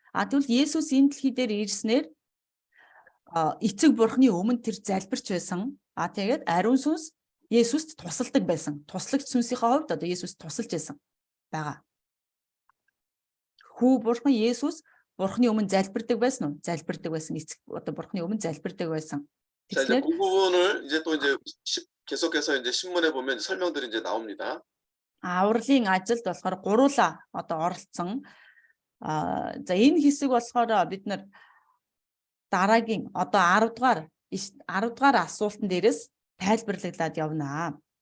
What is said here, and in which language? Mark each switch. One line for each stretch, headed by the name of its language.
Mongolian: Тэгвэл Есүс энэ дэлхий дээр ирснээр эцэг бурхны өмнө тэр залбирч байсан. Тэгээд ариун сүнс Есүст тусалдаг байсан. Туслагч сүнсийнхээ хувьд одоо Есүс тусалж байсан байгаа. Хүү бурхан Есүс бурхны өмнө залбирдаг байсан уу? Залбирдаг байсан. Эцэг одоо бурхны өмнө залбирдаг байсан.
Korean: 자, 이제 그 부분을 이제 또 이제 계속해서 이제 신문에 보면 설명들이 이제 나옵니다.
Mongolian: Авралын ажилд болохоор гуруула одоо оролцсон. За энэ хэсэг болохоор бид нар дараагийн одоо 10 дугаар асуултан дээрээс тайлбарлаглаад явнаа.